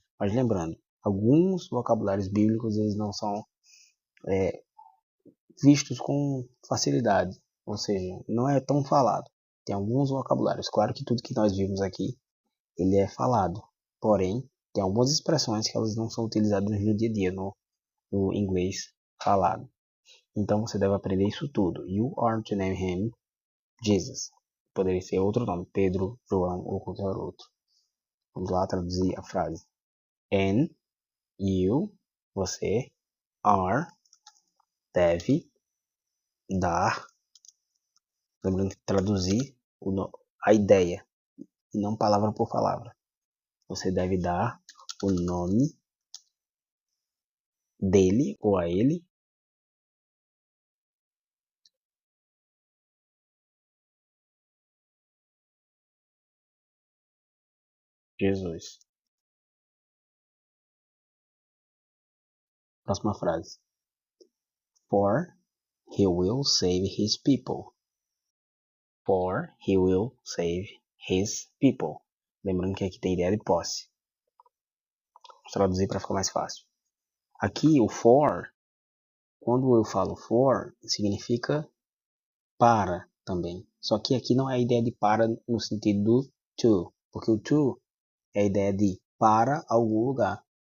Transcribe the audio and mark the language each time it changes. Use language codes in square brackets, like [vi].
[pt] Mas lembrando, alguns vocabulários bíblicos, eles não são vistos com facilidade. Ou seja, não é tão falado. Tem alguns vocabulários. Claro que tudo que nós vimos aqui, ele é falado. Porém, tem algumas expressões que elas não são utilizadas no dia a dia, no inglês falado. Então você deve aprender isso tudo. [en] You are to name him Jesus. [pt] Poderia ser outro nome, Pedro, João ou qualquer outro. Vamos lá traduzir a frase. And you, você, are, deve, dar. Lembrando que traduzir a ideia e não palavra por palavra. Você deve dar o nome dele ou a ele Jesus. Próxima frase. [en] For he will save his people. For he will save his people. [pt] Lembrando que aqui tem ideia de posse. Vou traduzir para ficar mais fácil. Aqui o for, quando eu falo for, significa para também. Só que aqui não é a ideia de para no sentido do to, porque o to é a ideia de para algum lugar.